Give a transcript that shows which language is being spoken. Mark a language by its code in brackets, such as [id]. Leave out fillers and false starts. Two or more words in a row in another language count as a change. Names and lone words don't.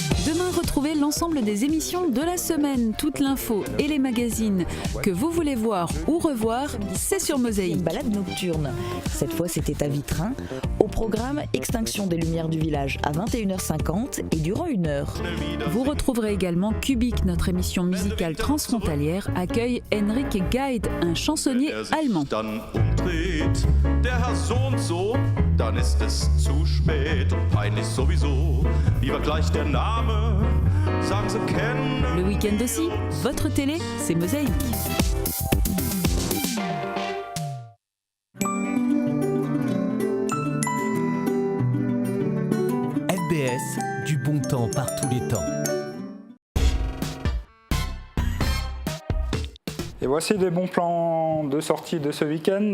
[fr] Demain, retrouvez l'ensemble des émissions de la semaine, toute l'info et les magazines que vous voulez voir ou revoir, c'est sur Mosaïque. Une balade nocturne. Cette fois, c'était à Vitrain. Au programme, extinction des lumières du village à 21h50 et durant 1 heure. Vous retrouverez également Kubik, notre émission musicale transfrontalière, accueille Henrik Geid, un chansonnier allemand. [de] Der Herr so und so, dann ist es zu spät und peinlich sowieso. Lieber gleich der Name, sagen Sie kennen. [fr] Le week-end aussi, votre télé, c'est Mosaïque. FBS, du bon temps par tous les temps. Et voici les bons plans de sortie de ce week-end.